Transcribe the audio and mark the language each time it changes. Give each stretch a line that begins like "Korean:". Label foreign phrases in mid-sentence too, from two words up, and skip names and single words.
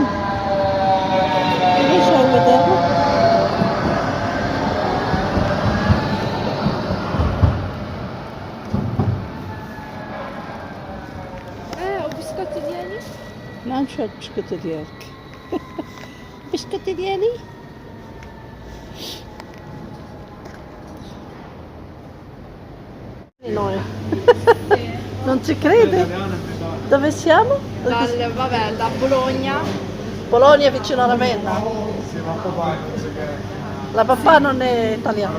Arabic: ايش هو دابا؟ وبسكوت ديالي؟ نعم شو هاد البسكوت ديالك؟ البسكوت ديالي؟
Italian: Non ci crede? Dove siamo? Vabbè, da Bologna. Bologna vicino a Ravenna. La papà non è italiana.